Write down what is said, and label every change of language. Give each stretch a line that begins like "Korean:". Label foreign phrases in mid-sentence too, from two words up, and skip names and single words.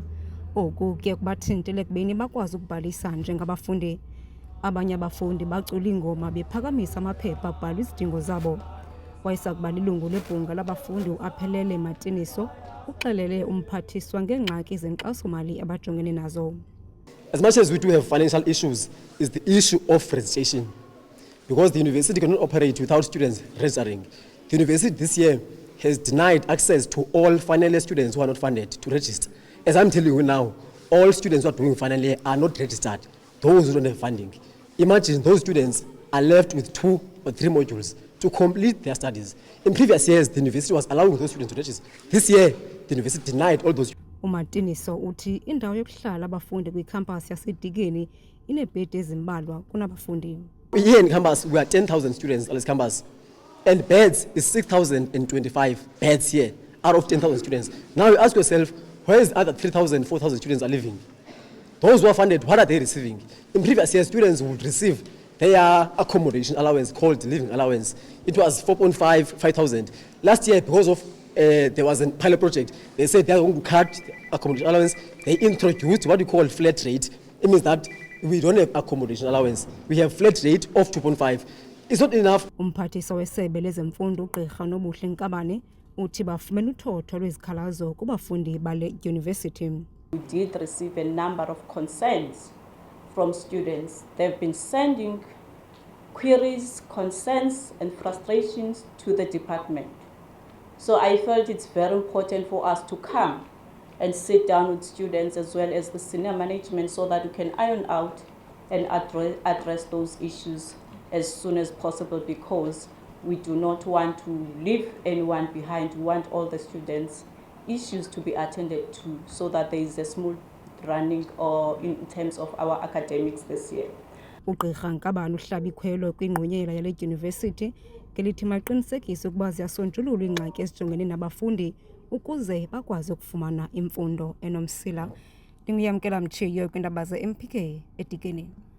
Xhosa: Oku kuye kubathintele ekubeni bakwazi ukubhalisa njengabafundi. Abanye abafundi bacula iingoma bephakamisa amaphepha abhalwa izidingo zabo. Wayesakuba lilungu lebhunga labafundi uAphelele Matiniso uxelele umphathiswa ngeengxaki zenkxaso-mali abajongene nazo.
English: As much as we do have financial issues, is the issue of registration. Because the university cannot operate without students registering. The university this year has denied access to all final year students who are not funded to register. As I'm telling you now, all students who are doing final year are not registered, those who don't have funding. Imagine those students are left with 2 or 3 modules to complete their studies. In previous years, the university was allowing those students to register. This year, the university denied all those.
Xhosa: Umatiniso uthi indawo yokuhlala abafundi kwikhampasi yaseDikeni ineebhedi ezimbalwa kunabafundi.
English: Here in campus, we are 10,000 students on this campus. And beds is 6,025 beds here out of 10,000 students. Now you ask yourself, where is the other 3,000, 4,000 students are living? Those who are funded, what are they receiving? In previous years, students would receive their accommodation allowance called living allowance. It was 5,000. Last year, because of there was a pilot project, they said they are going to cut the accommodation allowance. They introduced what we call flat rate. It means that we don't have accommodation allowance. We have flat rate of 2.5. It's not enough.
Xhosa: Umphathiswa wesebe lezemfundo ugqirha Nobuhle Nkabane uthi bafumene uthotho lwezikhalazo kubafundi bale dyunivesithi.
English: We did receive a number of concerns from students. They've been sending queries, concerns and frustrations to the department. So I felt it's very important for us to come and sit down with students as well as the senior management so that we can iron out and address those issues as soon as possible, because we do not want to leave anyone behind. We want all the students' issues to be attended to so that there is a smooth running or in terms of our academics this year.
Xhosa: Ugqirha Nkabane uhlaba ikhwelo kwingqonyela yale dyunivesithi ngelithi maqinisekise ukuba ziyasonjululwa iingxaki ezijongene nabafundi ukuze bakwazi ukufumana imfundo enomsila. Ndinguyamkela Mtshiyo kwiindaba ze-MPK eDikeni.